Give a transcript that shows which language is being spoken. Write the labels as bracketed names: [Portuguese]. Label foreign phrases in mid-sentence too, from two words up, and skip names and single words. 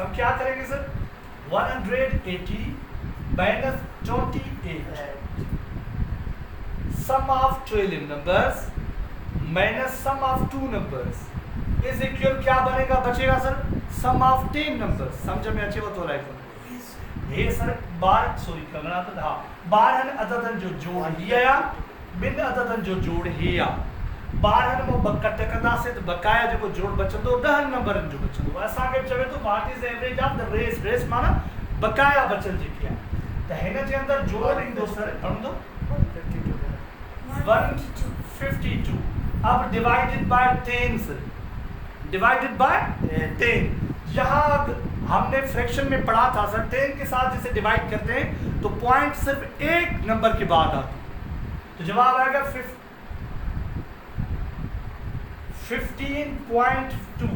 [Hindi] हम क्या करेंगे सर, [English] 180 minus 28 sum of 12 numbers minus sum of 2 numbers is equal [Hindi] क्या बनेगा, बचेगा सर [English] sum of 10 numbers. [Hindi] समझ में अच्छे बात हो रहा है। [Sindhi] ये सर 12 अददन जो जोड़ हिया बिन अददन जो जोड़ हिया 12 में बकट कंदा से तो बकाया जो जोड़ बचंदो 10 नंबर जो बचंदो। असा के चवे तो [English] what is average of the race, [Sindhi] रेस माना बकाया बचल जी क्या तो हिन जे अंदर जोड़ इंदो सर घणो 152। [English] अब divided by 10 sir, divided by 10। [Hindi] यहाँ हमने फ्रैक्शन में पढ़ा था सर 10 के साथ जैसे डिवाइड करते हैं तो पॉइंट सिर्फ एक नंबर के बाद आती है, तो जवाब आएगा 15.2।